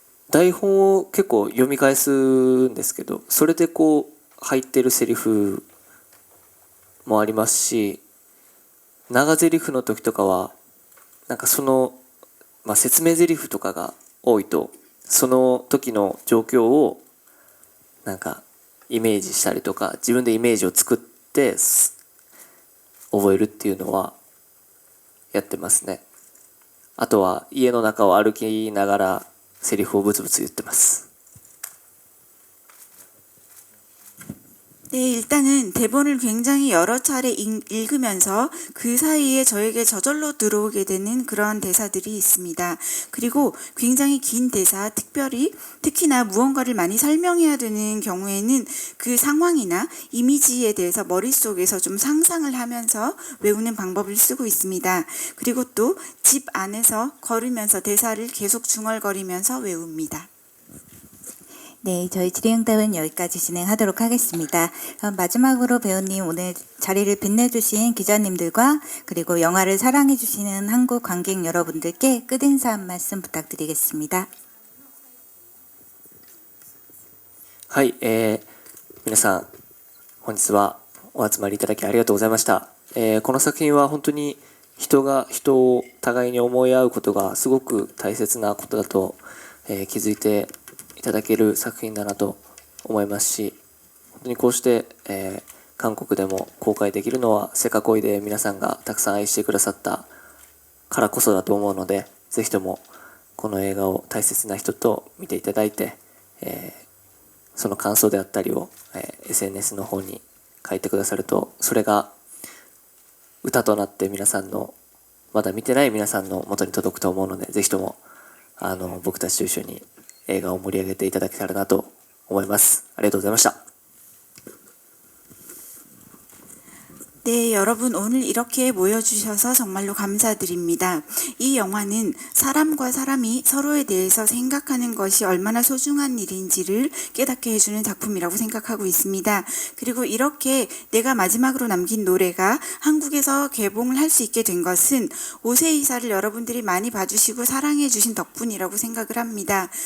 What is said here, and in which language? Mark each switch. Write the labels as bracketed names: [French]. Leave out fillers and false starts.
[Japanese] 台本を結構読み返すんですけど、それでこう入ってるセリフもありますし、長ゼリフの時とかはなんかその、説明ゼリフとかが多いと、その時の状況をなんかイメージしたりとか、自分でイメージを作って覚えるっていうのはやってますね。あとは家の中を歩きながらセリフをブツブツ言ってます。 [Korean] 네, 일단은 대본을 굉장히 여러 차례 읽으면서 그 사이에 저에게 저절로 들어오게 되는 그런 대사들이 있습니다. 그리고 굉장히 긴 대사, 특히나 무언가를 많이 설명해야 되는 경우에는 그 상황이나 이미지에 대해서 머릿속에서 좀 상상을 하면서 외우는 방법을 쓰고 있습니다. 그리고 또 집 안에서 걸으면서 대사를 계속 중얼거리면서 외웁니다. 네, 저희 질의응답은 여기까지 진행하도록 하겠습니다. 그럼 마지막으로 배우님 오늘 자리를 빛내주신 기자님들과 그리고 영화를 사랑해주시는 한국 관객 여러분들께 끝인사 한 말씀 부탁드리겠습니다. [Japanese] はい、皆さん本日はお集まりいただきありがとうございました。この作品は本当に人が人を互いに思い合うことがすごく大切なことだと、気づいていただける作品だなと思いますし、本当にこうして、韓国でも公開できるのはせかこいで皆さんがたくさん愛してくださったからこそだと思うので、ぜひともこの映画を大切な人と見ていただいて、その感想であったりを、SNS の方に書いてくださると、それが歌となって皆さんのまだ見てない皆さんの元に届くと思うので、ぜひとも僕たちと一緒に映画を盛り上げていただけたらなと思います。ありがとうございました。 [Korean] 네, 여러분 오늘 이렇게 모여주셔서 정말로 감사드립니다. 이 영화는 사람과 사람이 서로에 대해서 생각하는 것이 얼마나 소중한 일인지를 깨닫게 해주는 작품이라고 생각하고 있습니다. 그리고 이렇게 내가 마지막으로 남긴 노래가 한국에서 개봉을 할 수 있게 된 것은 오세이사를 여러분들이 많이 봐주시고 사랑해주신 덕분이라고 생각을 합니다.